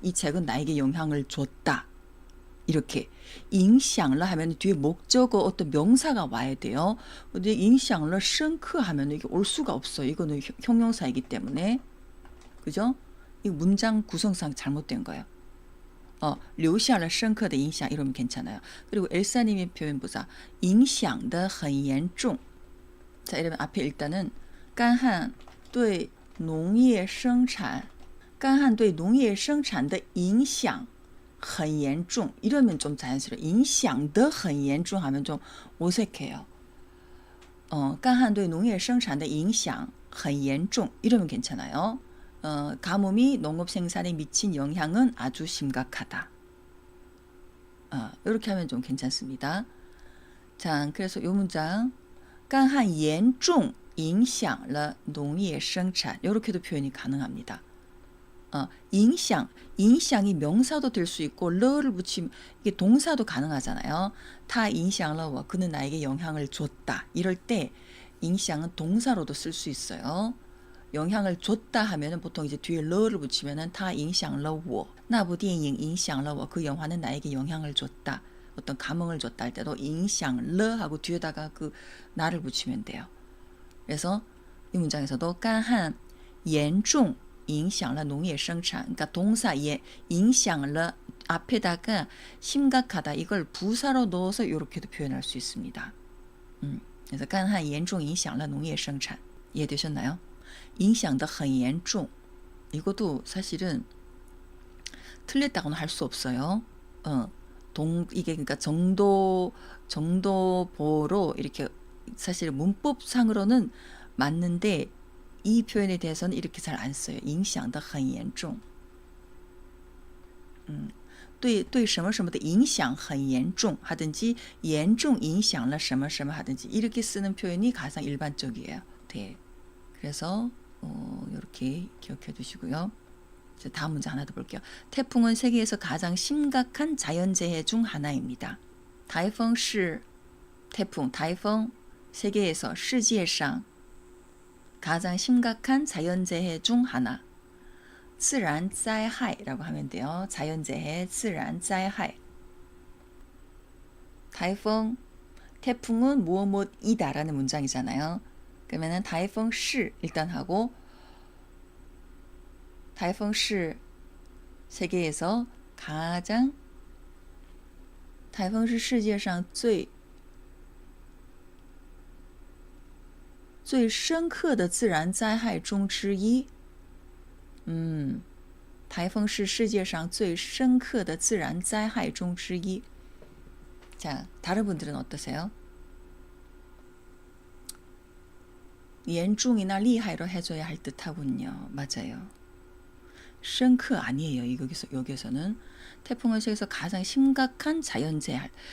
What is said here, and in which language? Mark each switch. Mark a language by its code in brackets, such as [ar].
[ko] 이 책은 나에게 영향을 줬다. 이렇게 [zh] 影响了 [ko] 하면 뒤에 목적어 어떤 명사가 와야 돼요. 근데 [zh] 影响了深刻 [ko] 하면 이게 올 수가 없어요. 이거는 형용사이기 때문에. 그죠? 이 문장 구성상 잘못된 거예요. [zh] 留下了深刻的影响 [ko] 이러면 괜찮아요. 그리고 엘사님의 표현 보자. [zh] 影响得很严重. [ko] 자, 이러면 앞에 일단은 干旱对农业生产 [zh] 干旱对农业生产的影响很严重. [ko] 이러면 좀 자연스러워. [zh] 影响的很严重 [ko] 하면 좀 어색해요. [zh] 干旱对农业生产的影响很严重. [ko] 이러면 괜찮아요. 가뭄이 농업 생산에 미친 영향은 아주 심각하다. 이렇게 하면 좀 괜찮습니다. 자, 그래서 이 문장 [zh] 干旱严重影响了农业生产. [ko] 이렇게도 표현이 가능합니다. 影响이 명사도 될 수 있고 러를 붙이면 이게 동사도 가능하잖아요. [zh] 他影响了我, [ko] 그는 나에게 영향을 줬다. 이럴 때影响은 동사로도 쓸 수 있어요. 영향을 줬다 하면은 보통 이제 뒤에 러를 붙이면은 [zh] 他影响了我,那部电影影响了我, [ko] 그 영화는 나에게 영향을 줬다. 어떤 감흥을 줬다 할 때도 影响了 하고 뒤에다가 그 나를 붙이면 돼요. 그래서 이 문장에서도 [zh] 干旱严重影响了农业生产. [ko] 그러니까 동사影响了 앞에다가 심각하다 이걸 부사로 넣어서 이렇게도 표현할 수 있습니다. 그래서 [zh] 干旱严重影响了农业生产. [ko] 이해되셨나요? [zh] 影响得很严重. [ko] 이것도 사실은 틀렸다고는 할 수 없어요. 이게 그러니까 정도보로 이렇게 사실 문법상으로는 맞는데 이 표현에 대해서는 이렇게 잘 안 써요. [zh] 影响得很严重. 对什么什么的影响很严重 [ko] 하든지 [zh] 严重影响了什么什么 [ko] 하든지 이렇게 쓰는 표현이 가장 일반적이에요. 네. 그래서 이렇게 기억해 두시고요. 다음 문제 하나 더 볼게요. 태풍은 세계에서 가장 심각한 자연재해 중 하나입니다. 台风是 태풍, 台风 세계에서 世界上 가장 심각한 자연재해 중 하나. 自然灾害라고 하면 돼요. 자연재해, 自然灾害. 台风, 태풍은 무엇이다 라는 문장이잖아요. 그러면은 台风是 일단 하고 台风是 세계에서 가장 [zh] 台风是世界上最深刻的自然灾害中之一. 台风是世界上最深刻的自然灾害中之一. [ko] 자, 다른 분들은 어떠세요? 严重이나 厉害로 해줘야 할 듯하군요. 맞아요. 深刻 아니에요. 여기서는 태풍은 세계에서 가장 심각한 자연재해.